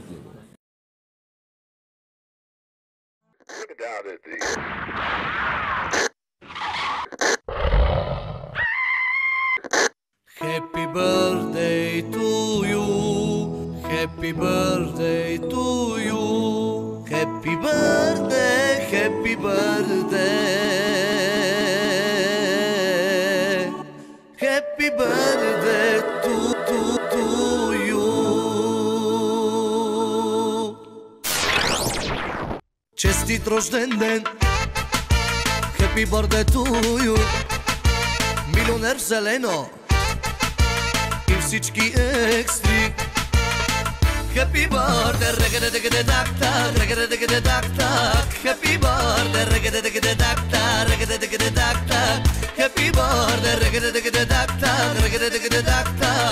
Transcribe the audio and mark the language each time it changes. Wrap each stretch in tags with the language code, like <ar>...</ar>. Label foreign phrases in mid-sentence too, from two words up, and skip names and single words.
<en>Happy birthday to you, happy birthday to you, happy birthday, happy birthday, happy birthday to you.</en> <bg>Честит рожден ден,</bg> <en>happy birthday to you,</en> <bg>милионер зелено и всички екстри.</bg> <en>Happy birthday, reggae-da-digga-da-dak-tak, reggae-da-digga-da-dak-tak. Happy birthday, reggae-da-digga-da-dak-tak, reggae-da-digga-da-dak-tak. Happy birthday, reggae-da-digga-da-dak-tak, reggae-da-digga-da-dak-tak.</en>